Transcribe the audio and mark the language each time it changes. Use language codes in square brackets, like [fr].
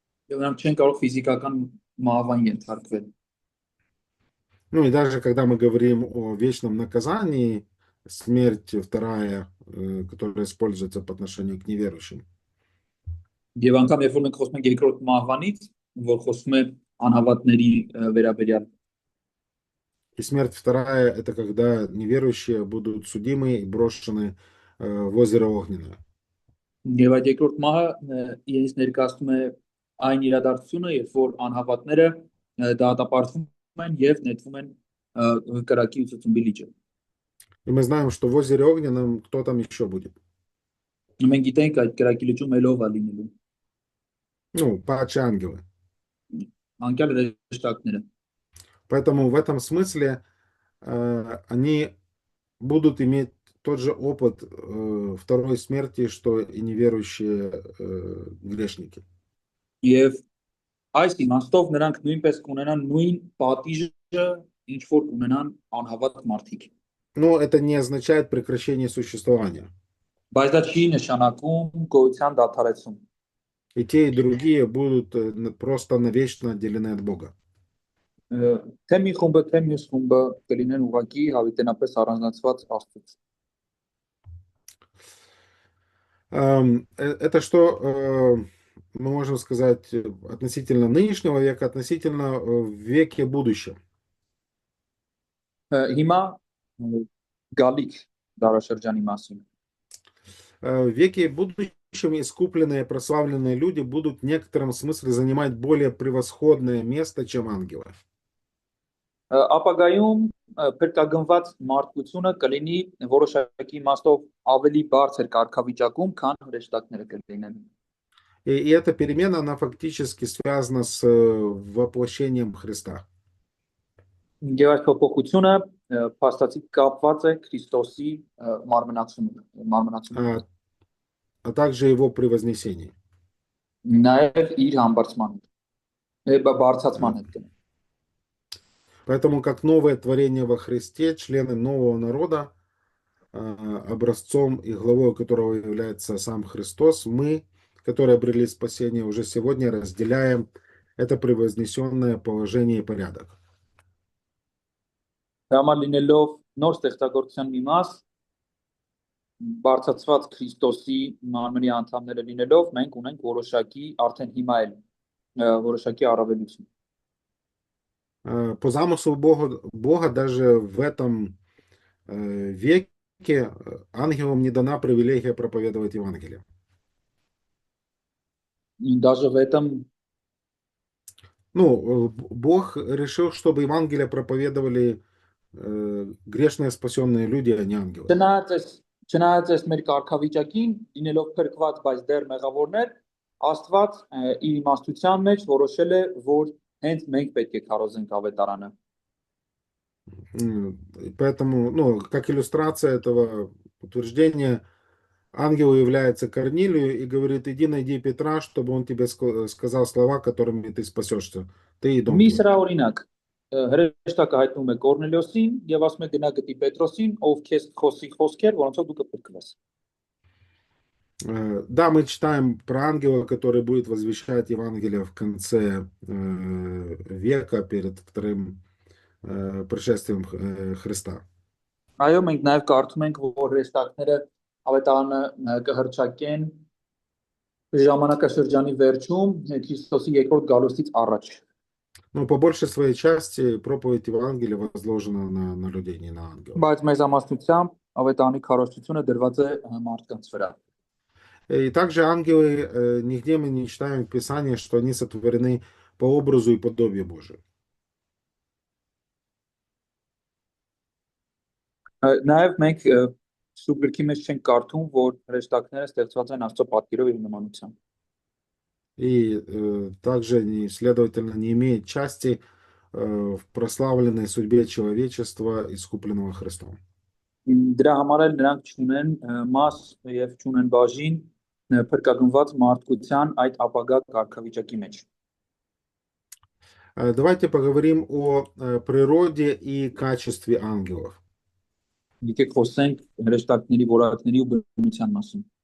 [hy] Եվ նրանք չեն կարող ֆիզիկական մահվան ենթարկվել։ [ru] Ну и даже когда мы говорим о вечном наказании, смерть вторая, которая используется по отношению к неверующим. [hy] Եվ անգամ երբ որ մենք խոսում ենք երկրորդ մահվանից, որ խոսում է անհավատների վերաբերյալ։ [ru] И смерть вторая — это когда неверующие будут судимы и брошены в озеро Огненное. [hy] Եվ այդ երկրորդ մահը իրենց ներկայացնում է այն իրադարձությունը, երբ որ անհավատները դատապարտվում են եւ նետվում են կրակի ու ծծումբի լիճը։ [ru] И мы знаем, что в озере Огненном кто там еще будет? [hy] Մենք գիտենք այդ կրակի լիճում ելով է լինելու։ [ru] Ну, падшие ангелы. [hy] Անկյալ հրեշտակները։ [ru] Поэтому в этом смысле они будут иметь тот же опыт второй смерти, что и неверующие грешники. [hy] Եվ այս իմաստով նրանք նույնպես կունենան նույն պատիժը, ինչ որ ունենան անհավատ մարդիկ։ [ru] Но это не означает прекращение существования. [hy] Բայց դա չի նշանակում գոյության դադարեցում։ [ru] И те, и другие будут просто навечно отделены от Бога. [hy] Թե մի խումբը, թե մյուս խումբը կլինեն ուղղակի հավիտենապես առանձնացված Աստծուց։ [ru] Это что мы можем сказать относительно нынешнего века, относительно в веке будущем. [hy] Հիմա գալիք դարաշրջանի մասին։ [ru] В веке будущем искупленные, прославленные люди будут в некотором смысле занимать более превосходное место, чем ангелы. [hy] Ապագայում փրկագնված մարդկությունը կլինի որոշակի իմաստով ավելի բարձր կարգավիճակում, քան հրեշտակները կլինեն։ [ru] И эта перемена, она фактически связана с воплощением Христа. [hy] Եվ այս փոփոխությունը փաստացի կապված է Քրիստոսի մարմնացումով։ [ru] А также его превознесение. [hy] Նաև իր համբարձման հետ, բարձրացման հետ։ [ru] Поэтому, как новое творение во Христе, члены нового народа, образцом и главой которого является сам Христос, мы, которые обрели спасение, уже сегодня разделяем это превознесенное положение и порядок. [hy] Դրա համար լինելով նոր ստեղծագործության մի մաս, բարձրացված Քրիստոսի մարմնի անդամները լինելով, մենք ունենք որոշակի արդեն հիմա էլ որոշակի առավելություն։ [ru] По замыслу Бога даже в этом веке ангелам не дана привилегия проповедовать Евангелие. Даже в этом Ну, Бог решил, чтобы Евангелие проповедовали грешные спасенные люди, а не ангелы. [hy] Չնայած այս մեր կարգավիճակին, լինելով փրկված, բայց դեռ մեղավորներ, Աստված իր իմաստության մեջ որոշել է, որ հենց մենք պետք է քարոզենք ավետարանը։ [ru] Поэтому, ну, как иллюстрация этого утверждения, ангел является Корнилию и говорит: иди найди Петра, чтобы он тебе сказал слова, которыми ты спасешься. Ты и дом [hy] Մի [ru] твой. [hy] սրա օրինակ հրեշտակը հայտնում է Կորնելիոսին եւ ասում է գնա գտի Պետրոսին, ով քեզ խոսի խոսքեր, որոնցով դու կփրկվես։ [ru] Да, мы читаем про ангела, который будет возвещать Евангелие в конце века перед вторым пришествием Христа. [hy] Այո, մենք նաեւ կարդում ենք, որ հրեշտակները ավետարանը կհրճակեն ժամանակաշրջանի վերջում Քրիստոսի երկրորդ գալուստից առաջ։ [ru] Но по большей своей части проповедь Евангелия возложена на людей, не на ангелов. [hy] Բայց մեծամասնությամբ ավետարանի քարոզությունը դրված է մարդկանց վրա։ [ru] И также ангелы, нигде мы не читаем в Писании, что они сотворены по образу и подобию Божию. [hy] Նաեւ մենք Սուրբ գրքի մեջ չենք կարդում, որ հրեշտակները ստեղծված են Աստծո պատկերով եւ նմանությամբ։ [ru] И также, следовательно, не имеет части в прославленной судьбе человечества, искупленного Христом. [hy] Դրա համար էլ նրանք չունեն մաս եւ չունեն բաժին փրկագնված մարդկության այդ ապագա կարգավիճակի մեջ։ [ru] Давайте поговорим о природе и качестве ангелов. [hy] Եկեք խոսենք հրեշտակների որակների ու բնության մասին։